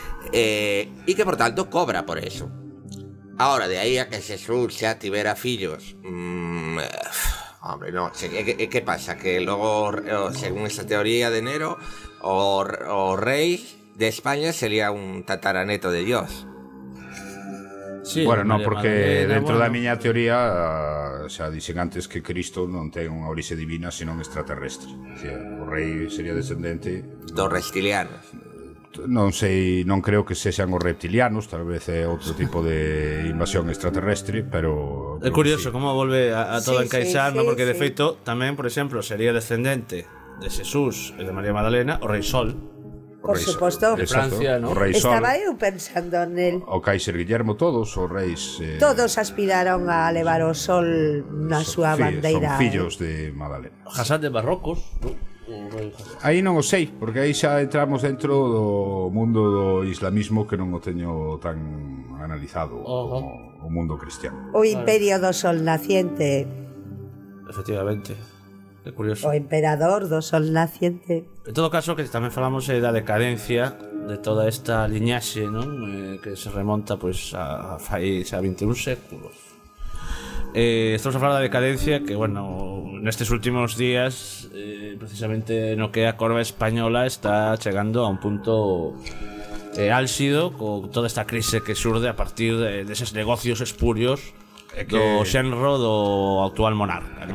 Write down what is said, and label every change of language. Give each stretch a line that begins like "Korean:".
Spanish: Y que por tanto cobra por eso. Ahora, de ahí a que Jesús ya tuviera fillos, hombre, no, ¿qué pasa? Que luego, según esa teoría de Nero, o rey de España sería un tataraneto de Dios.
Galician: Sí, bueno, no, porque dentro da miña teoría, xa dixen antes que Cristo non ten unha orixe divina, sino un extraterrestre. O sea, o rei sería descendente dos reptilianos. Non sei, non creo que sexan os reptilianos, tal vez é outro tipo de invasión extraterrestre, pero é curioso, sí. Como volve a todo, sí, encaixar, sí, sí, no, porque sí, de feito tamén, por exemplo, sería descendente de Jesús e de María Magdalena, o Rei Sol. Por suposto, de Francia, ¿no? O Rei Sol. Estaba eu pensando nel. O Kaiser Guillermo, todos os reis. Todos aspiraron a levar o sol na súa bandeira. Son fillos de Magdalena. Hasan de Marrocos, aí non o sei, porque aí xa entramos dentro do mundo do islamismo, que non o teño tan analizado como o mundo cristiano. O imperio do sol naciente. Efectivamente, é curioso. O emperador do sol naciente. En todo caso, que tamén falamos da decadencia de toda esta liñaxe, non? Que se remonta pues, a 21 séculos. Estamos a falar da decadencia que, bueno, nestes últimos días, precisamente no que a corva española está chegando a un punto álxido con toda esta crise que surde a partir deses negocios espurios do xenro do actual monarca, ¿no?